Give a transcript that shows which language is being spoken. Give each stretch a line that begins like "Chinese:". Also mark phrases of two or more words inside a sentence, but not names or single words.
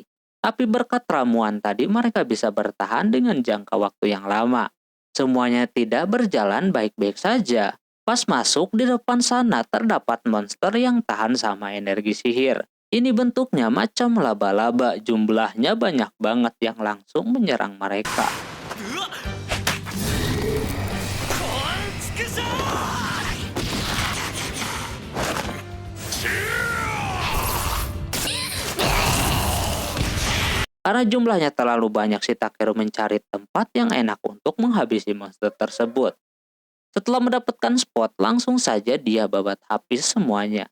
Indonesian: Tapi berkat ramuan tadi mereka bisa bertahan dengan jangka waktu yang lama. Semuanya tidak berjalan baik-baik saja. Pas masuk di depan sana terdapat monster yang tahan sama energi sihir. Ini bentuknya macam laba-laba, jumlahnya banyak banget yang langsung menyerang mereka.
Japanese: うわっこんちくしょ
Indonesian: Karena jumlahnya terlalu banyak, si Takeru mencari tempat yang enak untuk menghabisi monster tersebut. Setelah mendapatkan spot, langsung saja dia babat habis semuanya.